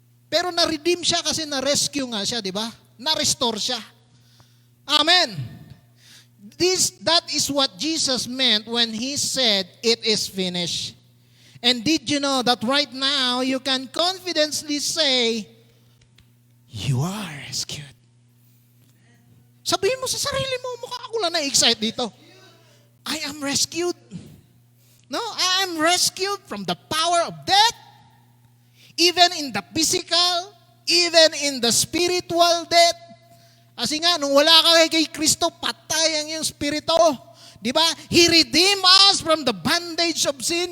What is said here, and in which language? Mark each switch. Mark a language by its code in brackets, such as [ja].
[tl] Pero na-redeem siya kasi na-rescue nga siya, di ba? Na-restore siya. Amen. [en] That is what Jesus meant when He said, it is finished. And did you know that right now, you can confidently say, you are rescued. [tl] Sabihin mo sa sarili mo, mukha ako lang na-excite dito. [en] I am rescued. No, I am rescued from the power of death. Even in the physical, even in the spiritual death. [tl] Kasi nga, nung wala ka kay Kristo, patay ang iyong spirito. Di ba? [en] He redeemed us from the bondage of sin.